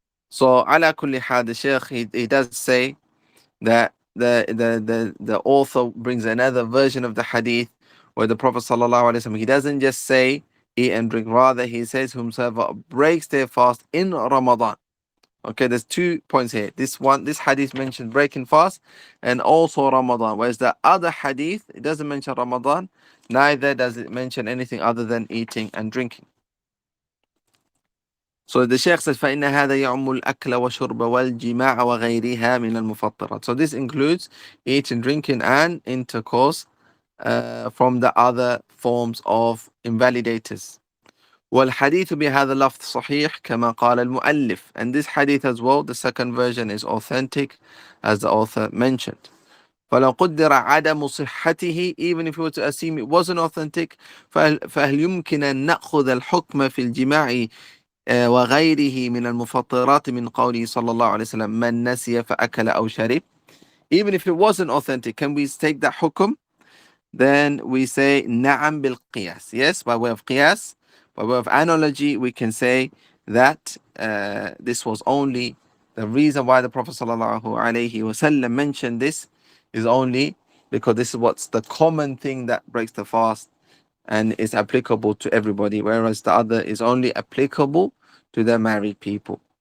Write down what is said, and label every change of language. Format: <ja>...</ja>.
<en>So,</en> <ar>ala kulli hal,</ar> <en>the Shaykh he does say that the author brings another version of the hadith where the Prophet sallallahu alaihi wasallam, he doesn't just say eat and drink, rather he says whomsoever breaks their fast in Ramadan. Okay, there's 2 points here. This hadith mentions breaking fast and also Ramadan, whereas the other hadith, it doesn't mention Ramadan, neither does it mention anything other than eating and drinking. So the Shaykh says</en> <ar>فإن هذا يعم الأكل وشرب والجماع وغيرها من المفطرات.</ar> <en>So this includes eating, drinking and intercourse from the other forms of invalidators.</en> <ar>والحديث بهذا اللفظ صحيح كما قال المؤلف.</ar> <en>And this hadith as well, the second version is authentic as the author mentioned.</en> <ar>فلو قدر عدم صحته,</ar> <en>even if we were to assume it wasn't authentic,</en> <ar>فهل يمكن أن نأخذ الحكم في الجماع وغيره من المفطرات من قوله صلى الله عليه وسلم من نسي فأكل أو شرب.</ar> <en>Even if it wasn't authentic, can we take that hukum? Then we say</en> <ar>نعم بالقياس.</ar> <en>Yes, by way of qiyas, by way of analogy, we can say that this was only the reason why the Prophet sallallahu alaihi wasallam mentioned this is only because this is what's the common thing that breaks the fast and is applicable to everybody, whereas the other is only applicable to the married people.</en>